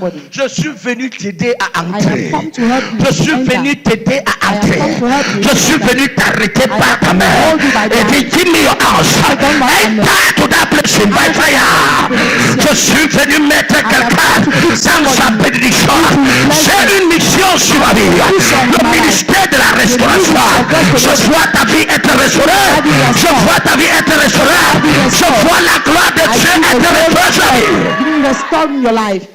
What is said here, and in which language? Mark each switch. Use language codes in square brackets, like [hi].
[fr] Je suis venu t'aider à entrer. Je suis venu t'aider à entrer. Je suis venu t'arrêter par ta main. Et dis, [en] give me your house. Enter to that place by fire. [fr] Je suis venu mettre quelqu'un dans sa bénédiction. C'est une mission sur ma vie. Le ministère de la restauration. Je vois ta vie être restaurée. Je vois ta vie être restaurée. Je vois la gloire de Dieu être restaurée. [en] Restore your life.